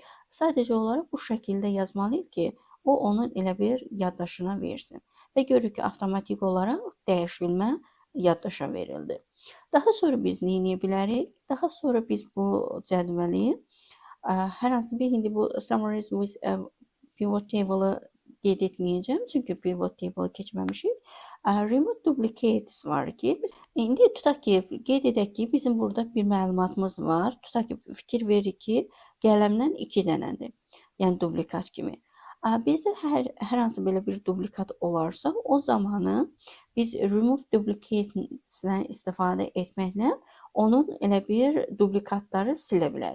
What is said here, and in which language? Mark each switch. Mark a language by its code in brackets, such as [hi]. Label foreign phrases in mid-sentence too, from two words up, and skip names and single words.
[az] Sadəcə olaraq bu şəkildə yazmalıyıq ki, o onun elə bir yaddaşına versin. Və görürük ki, avtomatik olaraq dəyişilmə yaddaşa verildi. Daha sonra biz nə edə bilərik? Daha sonra biz bu cədvəli hər hansı bir indi bu [en] summarize with pivot table-ı [az] qeyd etməyəcəm, çünki [en] pivot table [az] keçməmişik. [en] Remove duplicates [az] var ki, indi tutaq ki, qeyd edək ki, bizim burada bir məlumatımız var. Tutaq ki, fikir veririk ki, qələmdən 2 dənədir. Yəni dublikat kimi. Bizdə hər hansı belə bir dublikat olarsa, o zamanı biz [en] remove duplicates-dən [az] istifadə etməklə onun elə bir duplikatları silə bilərik.